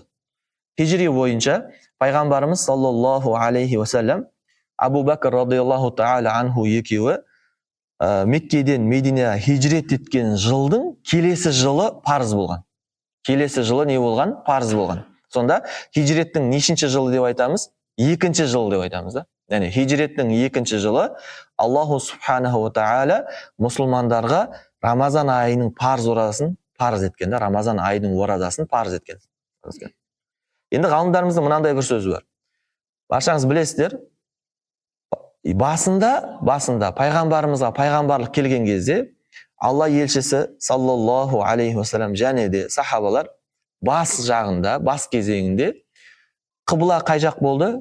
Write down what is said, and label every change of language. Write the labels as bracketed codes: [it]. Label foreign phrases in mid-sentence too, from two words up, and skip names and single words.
[kk] Хижри бойынша пайғамбарымыз [ar] صلى الله عليه وسلم [kk] Абу Бәкір [ar] رضي الله تعالى عنه [kk] екеуі Меккеден Мединеге хижрет еткен жылдың келесі жылы парыз болған. Келесі жылы не болған? Парыз болған. Сонда хижреттің нешінші жылы деп айтамыз? Екінші жылы деп айтамыз да. Яғни хижреттің екінші жылы [ar] الله سبحانه وتعالى [kk] мұсылмандарға Рамазан айының парыз оразасын парыз еткен да, Рамазан айының оразасын парыз еткен. Енді ғалымдарымыздың мынандай бір сөзі бар. Баршаңыз білесіздер, басында пайғамбарымызға пайғамбарлық келген кезде Алла елшісі [ar] صلى الله عليه وسلم [kk] және де сахабалар бас кезеңінде қыбла қай жақ болды?